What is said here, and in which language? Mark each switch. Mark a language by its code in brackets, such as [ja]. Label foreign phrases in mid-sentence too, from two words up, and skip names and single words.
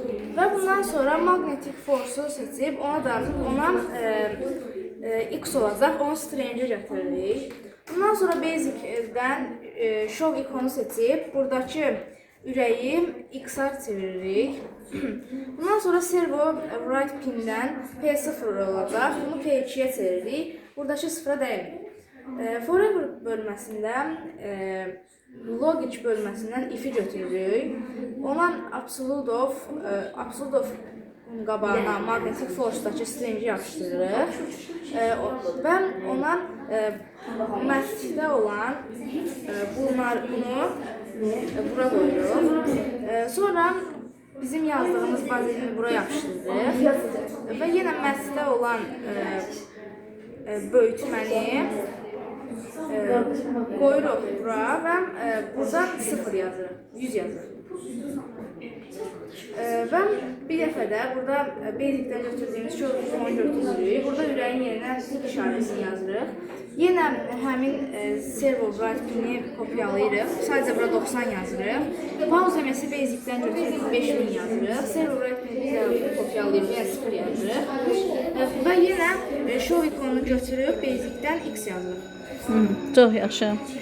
[az] Və bundan sonra [en] magnetic force-u [az] seçib ona x olacaq, onu stringi gətiririk. Bundan sonra basic-dən show ikonu seçib buradakı ürəyi x-a çeviririk. Bundan sonra [en] servo write pin-dən [az] P0 olacaq, bunu P2-yə çeviririk. Buradakı sıfıra dəyirik. Forever bölməsində logic bölməsindən if-i götürürük. Ona [en] absolute of [az] qabağına [en] magnetic force-dakı [az] stringi yapışdırırıq və ona math-də olan bunu bura qoyuruq. Sonra bizim yazdığımız bazelini bura yapışdırırıq və yenə math-də olan böyütməni qoyuruq bura və buradan 0 yazırıq, 100 yazırıq. Və bir dəfə də burada basic-dən götürdüyümüz show ikonu götürürük. Burada ürəyin yerinə tik işarəsini yazırıq. Yenə həmin [en] servo write pin-i [az] kopyalayırıq. Sadəcə bura 90 yazırıq. Pause əməsi basic-dən götürürük, 5000 yazırıq. [en] Servo write pin-i [az] kopyalayırıq, yenə 0 yazırıq. Və yenə show ikonunu götürüb basic-dən x yazırıq. Çox yaxşı.